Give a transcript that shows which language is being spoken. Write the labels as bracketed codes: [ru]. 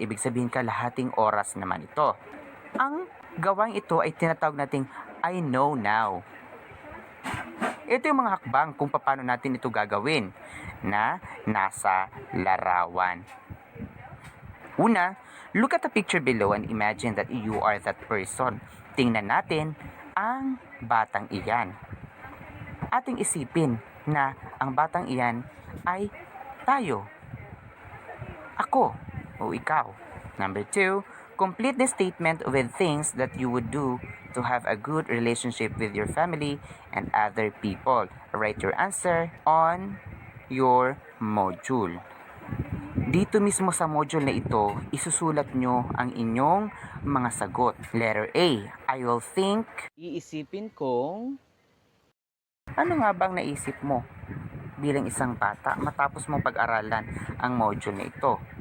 [tl] Ibig sabihin kalahating oras naman ito. Ang gawain ito ay tinatawag nating I know now. Ito yung mga hakbang kung paano natin ito gagawin na nasa larawan. [en] Una, look at the picture below and imagine that you are that person. [tl] Tingnan natin ang batang iyan. Ating isipin na ang batang iyan ay tayo. Ako o ikaw. [en] Number 2, complete the statement with things that you would do to have a good relationship with your family and other people. Write your answer on your module. [tl] Dito mismo sa module na ito, isusulat nyo ang inyong mga sagot. [en] Letter A, I will think. [tl] Iisipin kong, ano nga bang naisip mo bilang isang bata matapos mong pag-aralan ang module na ito?